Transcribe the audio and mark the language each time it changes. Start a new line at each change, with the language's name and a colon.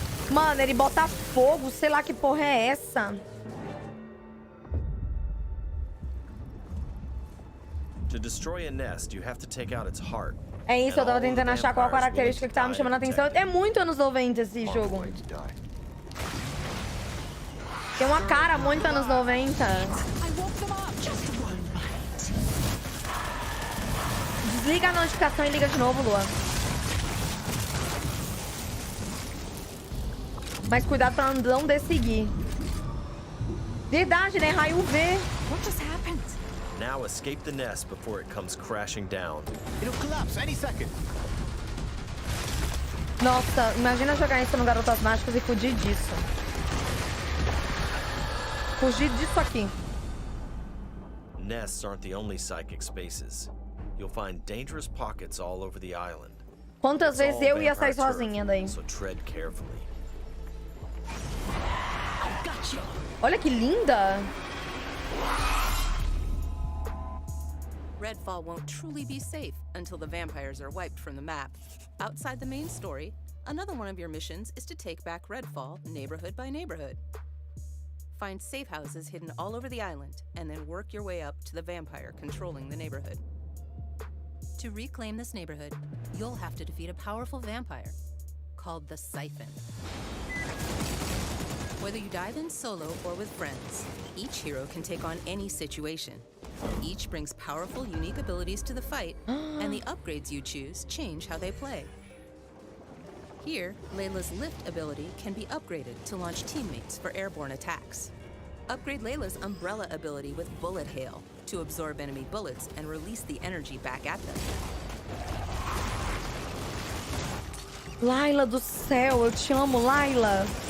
Portuguese: Mano, ele bota fogo, sei lá que porra é essa.
English: To destroy a nest, you have to take out its heart.
Portuguese: É isso, eu tava tentando achar qual a característica que tava me chamando a atenção. É muito anos 90 esse jogo. Tem uma cara muito anos 90. Desliga a notificação e liga de novo, Lua. Mas cuidado pra não desseguir. Verdade, né? Raio UV.
English: What just happened? Now escape the nest before it comes crashing down. It'll collapse any second.
Portuguese: Nossa, imagina jogar isso no Garotas Mágicas e fugir disso. Fugir disso aqui.
English: Nests aren't the only psychic spaces. You'll find dangerous pockets all over the island.
Portuguese: Quantas vezes eu ia sair sozinha daí?
English: So tread carefully.
Portuguese: Olha que linda!
English: Redfall won't truly be safe until the vampires are wiped from the map. Outside the main story, another one of your missions is to take back Redfall neighborhood by neighborhood. Find safe houses hidden all over the island, and then work your way up to the vampire controlling the neighborhood. To reclaim this neighborhood, you'll have to defeat a powerful vampire called the Siphon. Whether you dive in solo or with friends, each hero can take on any situation. Each brings powerful, unique abilities to the fight, and the upgrades you choose change how they play. Here, Layla's lift ability can be upgraded to launch teammates for airborne attacks. Upgrade Layla's umbrella ability with bullet hail to absorb enemy bullets and release the energy back at them.
Portuguese: Layla do céu, eu te amo, Layla.